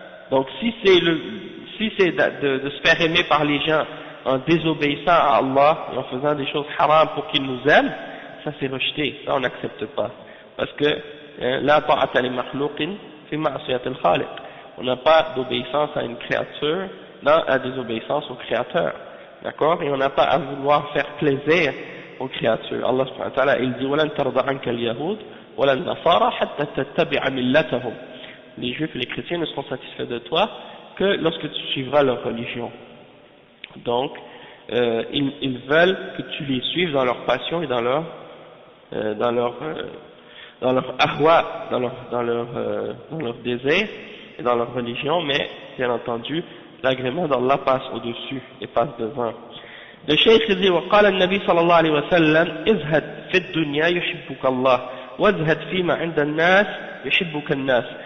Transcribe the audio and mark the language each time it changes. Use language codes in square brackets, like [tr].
[fr] Donc si c'est de se faire aimer par les gens en désobéissant à Allah et en faisant des choses haram pour qu'ils nous aiment, ça c'est rejeté, ça on n'accepte pas, parce que [ar] la ta'ata li makhluqin fi ma'siyat al-khaliq, [fr] on n'a pas d'obéissance à une créature dans la désobéissance au Créateur, d'accord? Et on n'a pas à vouloir faire plaisir aux créatures. [ar] Allah subhanahu wa ta'ala, [fr] il dit [ar] وَلَن تَرْضَ عَنْكَ الْيَهُودُ وَلَا النَّصَارَى حَتَّى تَتَّبِعَ مِلَّتَهُم. [fr] Les juifs et les chrétiens ne seront satisfaits de toi que lorsque tu suivras leur religion. Donc, ils veulent que tu les suives dans leur passion et dans leur ahwa, dans leur désir et dans leur religion, mais bien entendu l'agrément d'Allah passe au-dessus et passe devant. Le cheikh dit [ar] وقال النبي صلى الله عليه وسلم ازهد في الدنيا يحبك الله وازهد فيما عند الناس يحبك الناس.